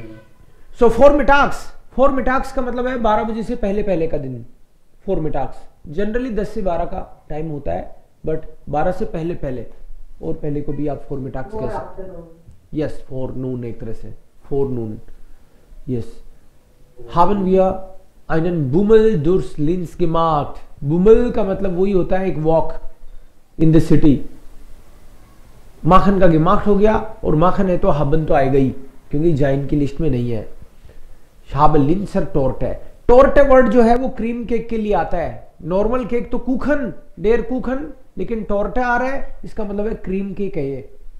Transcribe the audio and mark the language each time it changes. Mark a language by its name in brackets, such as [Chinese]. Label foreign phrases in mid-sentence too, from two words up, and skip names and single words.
[Hindi] सो फोरमिटाक्स का मतलब है 12 बजे से पहले पहले का दिन। फोरमिटाक्स जनरली 10 से 12 का टाइम होता है, बट 12 से पहले पहले और पहले को भी आप फोरमिटाक्स कह सकते हो। यस फोरनून, एक तरह से फोरनून। [German] यस haben wir einen Bummel durchs Linz gemacht। [Hindi] बुमल का मतलब वही होता है एक [English] walk in the city. [Hindi] माखन का gemacht हो गया, और माखन है तो haben तो आएगा ही, क्योंकि जाइन की लिस्ट में नहीं है। [German] habe Linzer Torte, [Hindi] टोर्टे वर्ड जो है वो [English] cream cake [Hindi] के लिए आता है। नॉर्मल केक तो कुखन, [German] der Kuchen, [Hindi] लेकिन टोर्टे आ रहा है, इसका मतलब है [English] cream cake [Hindi] है ये।